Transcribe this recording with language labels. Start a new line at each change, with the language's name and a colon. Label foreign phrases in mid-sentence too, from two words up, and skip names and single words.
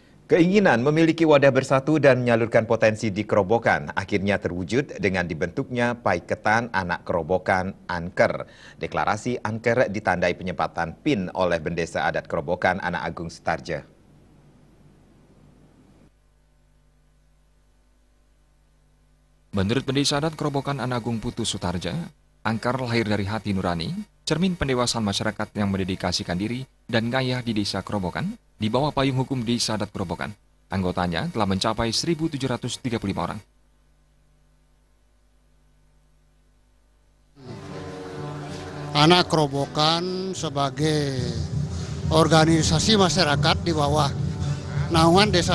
Indonesian: Keinginan memiliki wadah bersatu dan menyalurkan potensi di Kerobokan akhirnya terwujud dengan dibentuknya Paiketan Anak Kerobokan Anker. Deklarasi Anker ditandai penyempatan PIN oleh Bendesa Adat Kerobokan Anak Agung Sutarja. Menurut Bendesa Adat Kerobokan Anak Agung Putu Sutarja, Anker lahir dari hati nurani, cermin pendewasaan masyarakat yang mendedikasikan diri dan ngayah di Desa Kerobokan, di bawah payung hukum Desa Adat Kerobokan. Anggotanya telah mencapai 1.735 orang. Anak Kerobokan sebagai organisasi masyarakat di bawah naungan Desa